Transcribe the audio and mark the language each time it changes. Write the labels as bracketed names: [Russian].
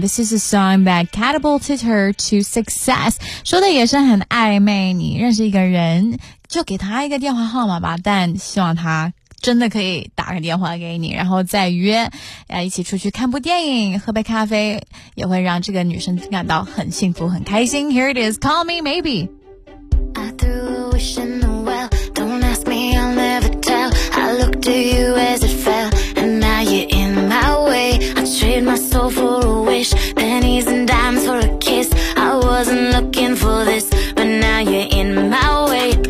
[English] This is a song that catapulted her to success. [Chinese] 说的也是很暧昧，你认识一个人，就给他一个电话号码吧，但希望他真的可以打个电话给你，然后再约，一起出去看部电影，喝杯咖啡，也会让这个女生感到很幸福，很开心。 [English] Here it is, call me maybe. I threw a wish in the well, don't ask me, I'll never tell. I looked to you as it fell, and now you're in my way. I traded my soul for a wish, pennies and dimes for a kiss. I wasn't looking for this, but now you're in my way.